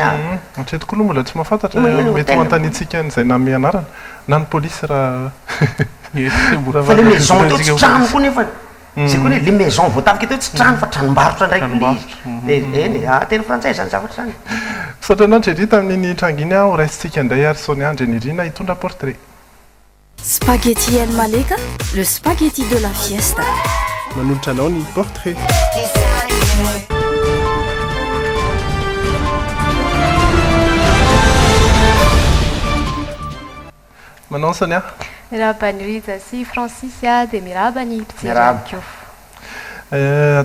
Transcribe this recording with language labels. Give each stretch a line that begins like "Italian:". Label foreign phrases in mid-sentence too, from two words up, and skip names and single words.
Malagasy: atreto koa aloha mbola tsy mahafantatra mety ho antanitsika n'izay name anarana na ny polisy raha fa
French: le maison
Malagasy: teo tsy trano koa nefa zay koa hoe
French: le maison
Malagasy: voatafika teo tsy trano fa tranombarotra ndraiky le eny teny frantsay zany zavatra zany saotra anandry rita amin'iny tranginy aho raisitsika indray ary Sonia Andrenirina hitondra portrait
French: Spaghetti El Maleka, le spaghetti de la fiesta.
Malagasy: manolotra anao ny portrait manao Sonia miraba ny Riza sy Francis dia miraba ny mpijery koa